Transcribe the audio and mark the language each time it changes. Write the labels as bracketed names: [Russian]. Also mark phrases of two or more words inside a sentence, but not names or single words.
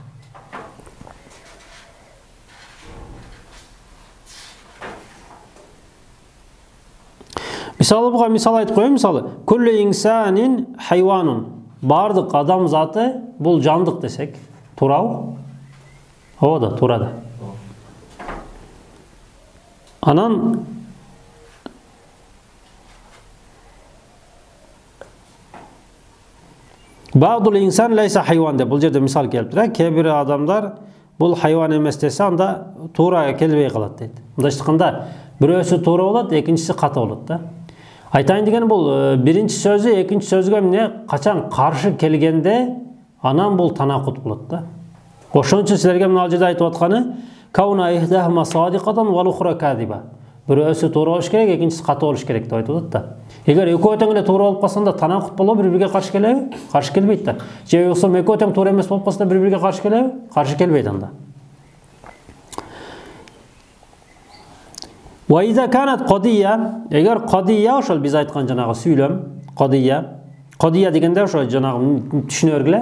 [Kyrgyz] Мисалы, буга мисал айтып коеюн. Мисалы, [Arabic] كل إنسان حيوان. [Kyrgyz] Бардык адам заты бул жандык десек, туурабы? Ооба да, туура да. Анан [Arabic] بعض الإنسان ليس حيوان [Kyrgyz] деп бул жерде мисал келип тур. Кээ бир адамдар бул хайван эмес десе, анда туура келбей калат дейт. Мындайча айтканда, бирөөсү туура болот, экинчиси ката болот да. Айтайын деген бул биринчи сөзү экинчи сөзгө эмне качан каршы келгенде, анан бул танакут болот да. Ошон үчүн силерге мына жерде айтып атканы [Arabic] كون إحداهما صادقة والأخرى كاذبة. [Kyrgyz] Бирөөсү туура болуш керек, экинчиси ката болуш керек деп айтып атат да. Эгер экөө тең эле туура болуп калсаңда танакут болобу, бири-бириге каршы келеби? Каршы келбейт да. Же болсо экөө тең туура эмес болуп калса бири-бириге каршы келеби? Каршы келбейт анда. [Arabic] وإذا كانت قضية, [Kyrgyz] эгер кодия ошол биз айткан жанагы сүйлөм, кодия дегенде ошо жанагы түшүнө бергиле.